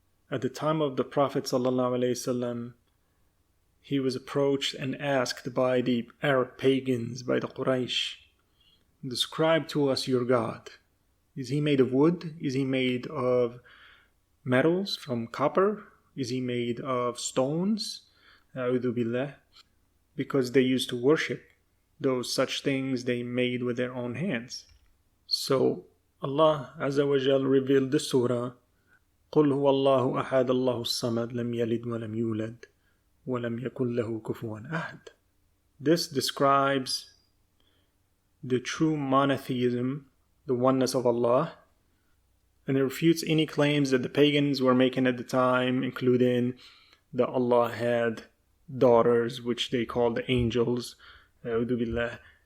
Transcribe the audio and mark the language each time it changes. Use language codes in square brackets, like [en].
[en] At the time of the Prophet ﷺ, he was approached and asked by the Arab pagans, by the Quraysh, describe to us your God. Is he made of wood? Is he made of metals from copper? Is he made of stones? A'udhu billah. Because they used to worship those such things they made with their own hands. So Allah Azza wa Jal revealed the surah, [ar] قُلْ هُوَ اللَّهُ أَحَدَ اللَّهُ الصَّمَدْ لَمْ يَلِدْ وَلَمْ يُولَدْ وَلَمْ يَكُنْ لَهُ كُفُوًا أَحَدٌ. [en] This describes the true monotheism, the oneness of Allah, and it refutes any claims that the pagans were making at the time, including that Allah had daughters, which they called the angels. A'udhu billah.